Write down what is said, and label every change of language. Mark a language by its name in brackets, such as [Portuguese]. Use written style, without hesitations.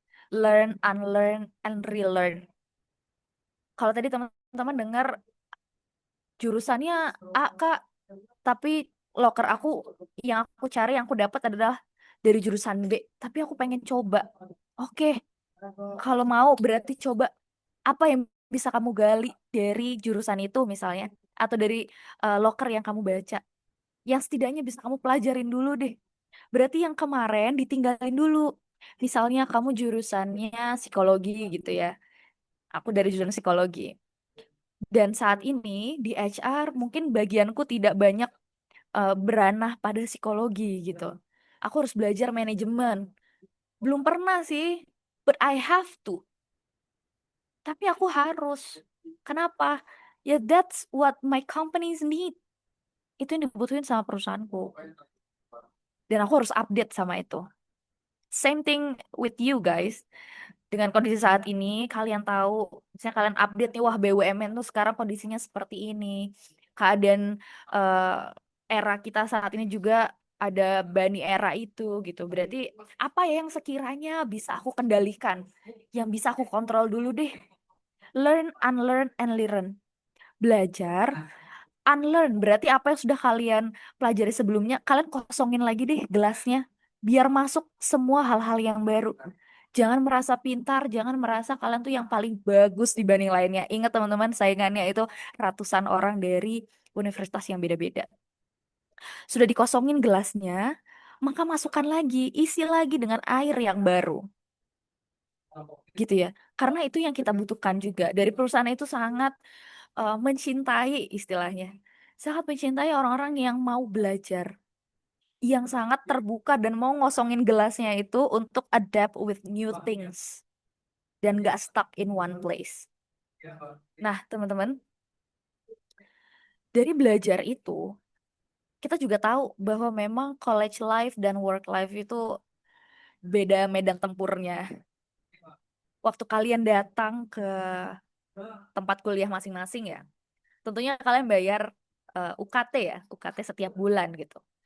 [English] Learn, unlearn, and relearn. [Indonesian] Kalau tadi teman-teman dengar jurusannya A, Kak, tapi loker aku yang aku cari, yang aku dapat adalah dari jurusan B. Tapi aku pengen coba. Oke, kalau mau berarti coba apa yang bisa kamu gali dari jurusan itu misalnya. Atau dari loker yang kamu baca. Yang setidaknya bisa kamu pelajarin dulu deh. Berarti yang kemarin ditinggalin dulu. Misalnya kamu jurusannya psikologi gitu ya. Aku dari jurusan psikologi. Dan saat ini di HR mungkin bagianku tidak banyak beranah pada psikologi gitu. Aku harus belajar manajemen. Belum pernah sih, [English] but I have to. [Indonesian] Tapi aku harus. Kenapa? [English] Ya that's what my companies need. [Indonesian] Itu yang dibutuhin sama perusahaanku. Dan aku harus update sama itu. [English] Same thing with you guys. [Indonesian] Dengan kondisi saat ini, kalian tahu, misalnya kalian update nih, wah BUMN tuh sekarang kondisinya seperti ini. Keadaan era kita saat ini juga ada Bani era itu gitu. Berarti apa ya yang sekiranya bisa aku kendalikan, yang bisa aku kontrol dulu deh. [English] Learn, unlearn, and learn. [Indonesian] Belajar, unlearn berarti apa yang sudah kalian pelajari sebelumnya, kalian kosongin lagi deh gelasnya, biar masuk semua hal-hal yang baru. Jangan merasa pintar, jangan merasa kalian tuh yang paling bagus dibanding lainnya. Ingat teman-teman, saingannya itu ratusan orang dari universitas yang beda-beda. Sudah dikosongin gelasnya, maka masukkan lagi, isi lagi dengan air yang baru. Gitu ya. Karena itu yang kita butuhkan juga. Dari perusahaan itu sangat mencintai istilahnya. Sangat mencintai orang-orang yang mau belajar. Yang sangat terbuka dan mau ngosongin gelasnya itu untuk [English] adapt with new things. [Indonesian] Dan gak [English] stuck in one place. [Indonesian] Nah, teman-teman, dari belajar itu, kita juga tahu bahwa memang college life dan work life itu beda medan tempurnya. Waktu kalian datang ke tempat kuliah masing-masing ya, tentunya kalian bayar UKT ya, UKT setiap bulan gitu.